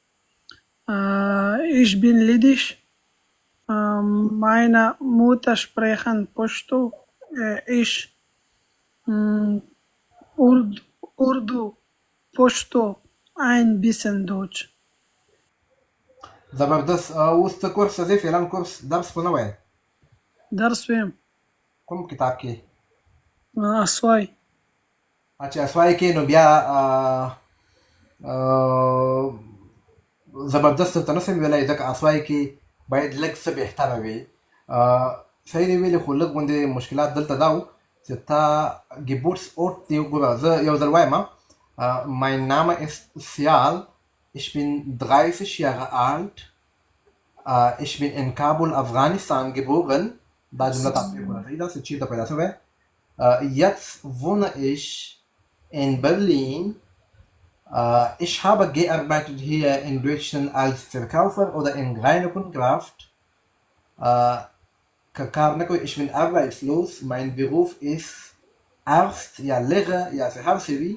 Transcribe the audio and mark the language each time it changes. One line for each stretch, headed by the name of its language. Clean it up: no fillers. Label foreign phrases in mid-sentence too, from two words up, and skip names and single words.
German: Ich bin ledig. Meine Mutter sprechen Pashto. Ich Urdu, Pashto, ein bisschen Deutsch.
Pashto: زبردست. اوس ته کورس ځې فعلا کورس درس خو نه وایې؟ درس ویم. کوم کتاب کې؟ اسوای. چې اسوای کې نو بیا زبردست ته نسم ویلی ځکه اسوای کې باید لږ څه بهتره وي. صحیح دی ویلې، خو لږ غوندې مشکلات دلته دا و چې تا ګیبورډس اوټ دی وګوره. زه یو ځل وایم
German: mein Name ist Sial. Ich bin 30 Jahre alt. Ich bin in Kabul, Afghanistan geboren.
Pashto: دا جمله
German: das ist
Pashto: چیرته پیدا شوی.
German: Jetzt wohne ich in Berlin. Ich habe gearbeitet hier in Deutschland als Verkäufer oder in Reinigung und Kraft. Ich bin arbeitslos. Mein Beruf ist Arzt, ja Lehrer, ja Verhaltenswie.